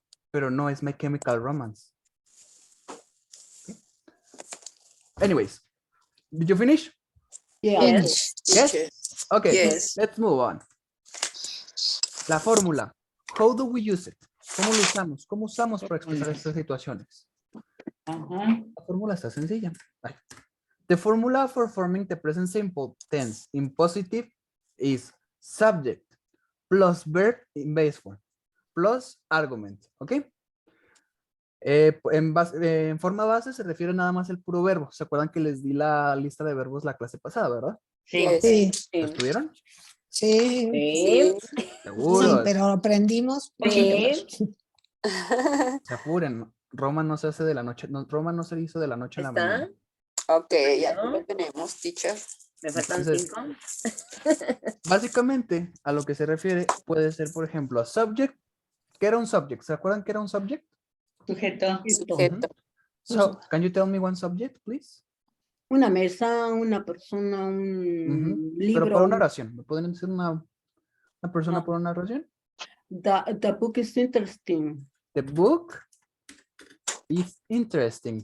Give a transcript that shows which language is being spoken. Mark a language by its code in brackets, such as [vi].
[es] Pero no es My Chemical Romance. Okay. [en] Anyways, did you finish? Yes. Yes? Okay, Yes. let's move on. [es] La fórmula. [en] How do we use it? [es] ¿Cómo lo usamos? ¿Cómo usamos para expresar estas situaciones? La fórmula está sencilla. [en] The formula for forming the present simple tense in positive is subject plus verb in base form plus argument. [es] ¿Ok? En forma base se refiere nada más el puro verbo. ¿Se acuerdan que les di la lista de verbos la clase pasada, verdad? Sí. ¿Lo estuvieron? Sí. Sí. Seguros. Sí, pero aprendimos. Sí. Se apuren. Roma no se hace de la noche. Roma no se hizo de la noche a la mañana. Ok, ya lo tenemos, teacher. Me faltan Entonces, 5. Básicamente, a lo que se refiere puede ser, por ejemplo, a subject. ¿Qué era un subject? ¿Se acuerdan que era un subject? Sujeto. Sujeto. [en] So, can you tell me one subject, please? [es] Una mesa, una persona, un libro. Pero por una oración. ¿Me pueden decir una persona por una oración? [en] The book is interesting. The book is interesting.